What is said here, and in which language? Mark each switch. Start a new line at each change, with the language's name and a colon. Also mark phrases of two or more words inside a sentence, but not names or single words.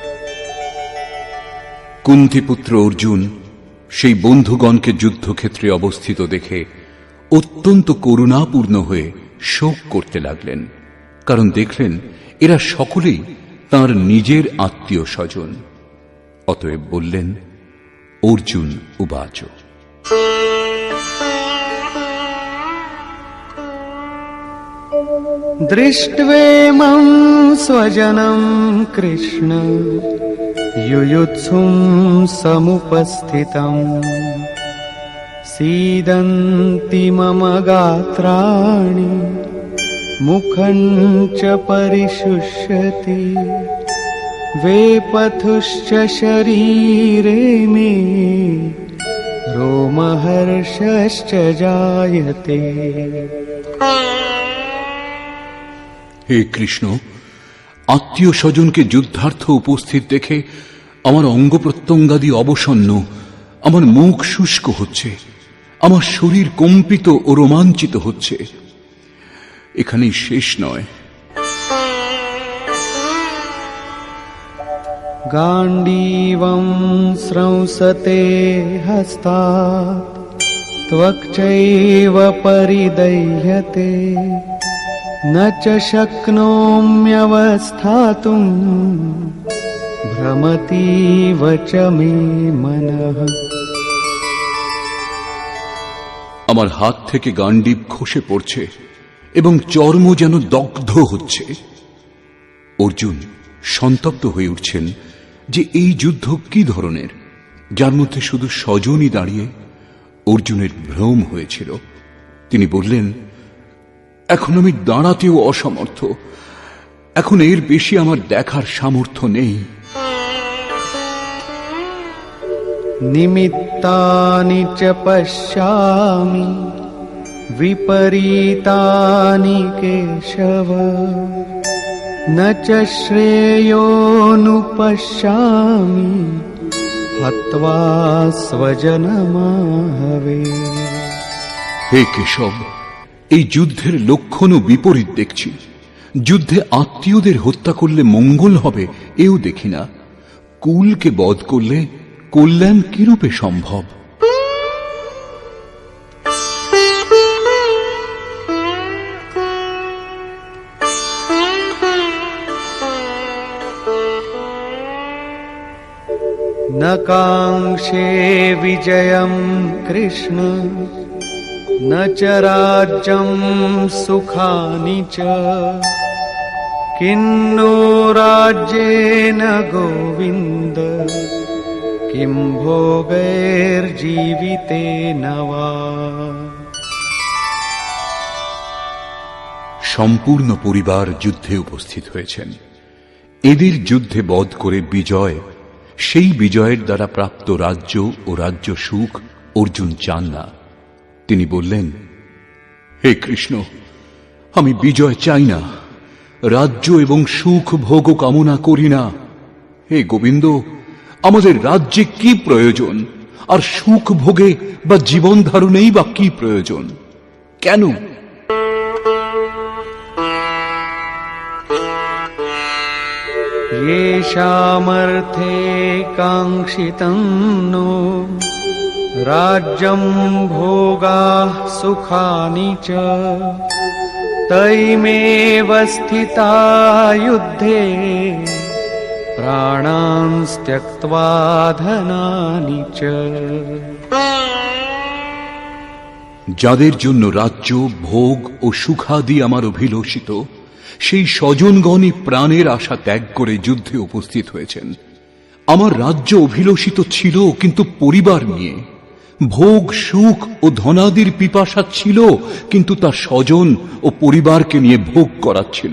Bangla: কুন্তিপুত্র অর্জুন সেই বন্ধুগণকে যুদ্ধক্ষেত্রে অবস্থিত দেখে অত্যন্ত করুণাপূর্ণ হয়ে শোক করতে লাগলেন, কারণ দেখলেন এরা সকলেই তাঁর নিজের আত্মীয় স্বজন। অতএব বললেন,
Sanskrit: অর্জুন উবাচ। দৃष्ट्वेमं स्वजनं কৃষ্ণ युयुत्सुं समुपस्थितम् सीदन्ति मम गात्राणि मुखं च परिशुष्यति वेपथुश्च शरीरे मे रोमहर्षश्च जायते।
Bangla: হে কৃষ্ণ, আত্মীয় স্বজনকে যুদ্ধার্থ উপস্থিত দেখে আমার অঙ্গ প্রত্যঙ্গাদি অবসন্ন, আমার মুখ শুষ্ক হচ্ছে, আমার শরীর কম্পিত ও রোমাঞ্চিত হচ্ছে। এখানেই শেষ নয়।
Sanskrit: गाण्डीवं स्रंसते हस्तात् त्वक्चैव परिदह्यते न च शक्नोम्यवस्थातुं भ्रमतीव च मे मनः।
Bangla: আমার হাত থেকে গান্ডীব খসে পড়ছে এবং চর্ম যেন দগ্ধ হচ্ছে। অর্জুন সন্তপ্ত হয়ে উঠছেন যে এই যুদ্ধ কি ধরনের, যার মধ্যে শুধু স্বজনই দাঁড়িয়ে। অর্জুনের ভ্রম হয়েছিল। তিনি বললেন, এখন আমি দাঁড়াতেও অসমর্থ, এখন এর বেশি আমার দেখার সামর্থ্য নেই।
Sanskrit: निमित्तानि च पश्यामि विपरीतानि केशव न च श्रेयोनुपश्यामि हत्वा स्वजनमाहवे।
Bangla: হে কেশব, এই যুদ্ধের লক্ষণও বিপরীত দেখছি। যুদ্ধে আত্মীয়দের হত্যা করলে মঙ্গল হবে এও দেখি না। কুলকে বধ করলে কল্যাণ কিরূপে সম্ভব?
Sanskrit: न काङ्क्षे विजयं कृष्ण न च राज्यं सुखानि च किन्नो राज्येन गोविन्द किं भोगैर्जीवितेन वा।
Bangla: সম্পূর্ণ পরিবার যুদ্ধে উপস্থিত হয়েছেন। এদের যুদ্ধে বধ করে বিজয়, সেই বিজয়ের দ্বারা প্রাপ্ত রাজ্য ও রাজ্য সুখ অর্জুন চান না। তিনি বললেন, হে কৃষ্ণ, আমি বিজয় চাই না, রাজ্য এবং সুখ ভোগ কামনা করি না। হে গোবিন্দ, আমাদের রাজ্যে কি প্রয়োজন, আর সুখ ভোগে বা জীবন ধারণেই বা কি প্রয়োজন? কেন?
Sanskrit: येषामर्थे काङ्क्षितं नो राज्यं भोगाः सुखानि च तैमेव स्थिता युद्धे प्राणांस् त्यक्त्वा धनानि च।
Bangla: যাদের জন্য রাজ্য ভোগ ও সুখাদি আমার অভিলষিত, সেই স্বজনগণই প্রাণের আশা ত্যাগ করে যুদ্ধে উপস্থিত হয়েছেন। আমার রাজ্য অভিলষিত ছিল কিন্তু পরিবার নিয়ে, ভোগ সুখ ও ধনাদির পিপাসা ছিল কিন্তু তার স্বজন ও পরিবারকে নিয়ে ভোগ করাচ্ছিল।